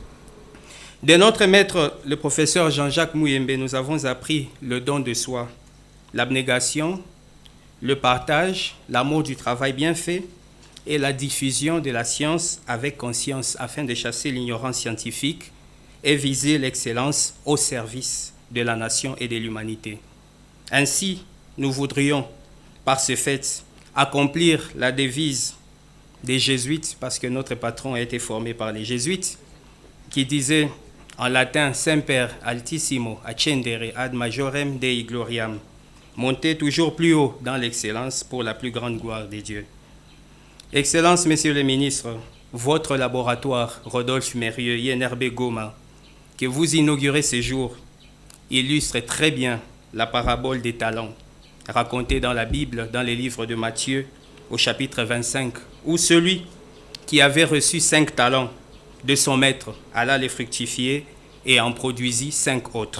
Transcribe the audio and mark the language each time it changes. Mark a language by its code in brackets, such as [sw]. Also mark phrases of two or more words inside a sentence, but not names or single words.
[fr] De notre maître, le professeur Jean-Jacques Mouyembe, nous avons appris le don de soi, l'abnégation, le partage, l'amour du travail bien fait et la diffusion de la science avec conscience afin de chasser l'ignorance scientifique et viser l'excellence au service de la nation et de l'humanité. Ainsi, nous voudrions, par ce fait, accomplir la devise des jésuites, parce que notre patron a été formé par les jésuites, qui disait en latin « [la] Semper altissimo accendere ad majorem Dei gloriam », [fr] monter toujours plus haut dans l'excellence pour la plus grande gloire des dieux. Excellences, Messieurs les ministres, votre laboratoire Rodolphe Mérieux, INRB Goma, que vous inaugurez ce jour, illustre très bien la parabole des talents, racontée dans la Bible, dans les livres de Matthieu, au chapitre 25, où celui qui avait reçu 5 talents de son maître alla les fructifier et en produisit 5 autres.